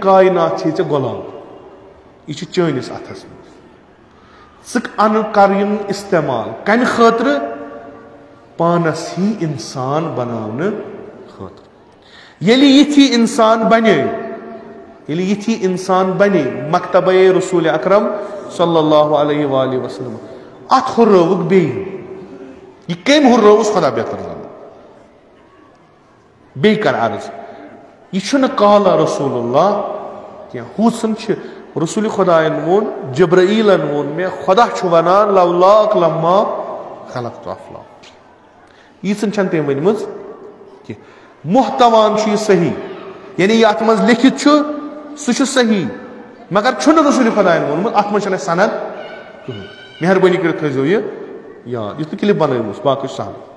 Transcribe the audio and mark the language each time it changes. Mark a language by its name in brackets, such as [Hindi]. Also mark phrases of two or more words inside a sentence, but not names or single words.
[Kashmiri] کاینات چھے ژےٚ غلام یہِ چھُ چٲنِس اتھس منٛز ژٕ ان کر یِم استعمال کمہِ خٲطرٕ پانس ہی انسان بناونہٕ خٲطرٕ ییٚلہِ یِتھی انسان بنے ییٚلہِ یِتھی انسان بنے مکتبے رسول اکرم [Arabic] صلی اللہ علیہ وآلہ وسلم [Kashmiri] اتھ ہُررٲوُکھ بیٚیہِ یہِ کٔمۍ ہُررٲوُس خۄدا بہتر زانہِ بیٚیہِ کر عرض یہِ چھُنہٕ [Arabic] قالا رسول اللہ [Kashmiri] کینٛہہ ہُژھن چھِ رسول خۄدایَن ووٚن جبرائیلن ووٚن مےٚ خۄدا چھُ ونان [Arabic] لولاک لما خلقت افلاک [Kashmiri] ییٖژھن چھنہٕ تٔمۍ ؤنمٕژ کینٛہہ محتوان چھُ یہِ صحیح یعنی یہِ اتھ منٛز لیکھِتھ چھُ سُہ چھُ صحیح مگر چھُنہٕ رسول خۄدایَن ووٚنمُت اتھ منٛز چھنہٕ اَسہِ سند کٕہٕنۍ مہربٲنی کٔرِتھ تھٲیزیو یہِ یاد یُتھ نہٕ کلپ بنٲوٕس باقٕے چھُ سہل